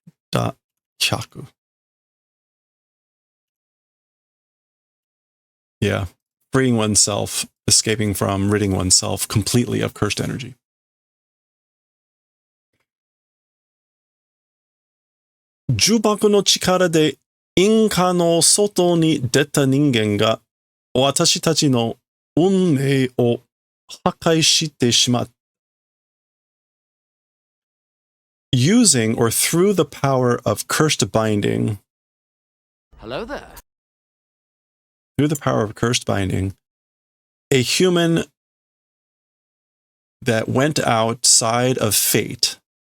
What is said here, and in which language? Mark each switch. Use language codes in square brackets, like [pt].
[ja] Da kyaku. [en] Yeah, freeing oneself, escaping from, ridding oneself completely of cursed energy. [ja] 呪縛の力で因果の外に出た人間が私たちの運命を破壊してしまった。 [en] Using or through the power of cursed binding. Hello there. Through the power of cursed binding, a human that went outside of fate.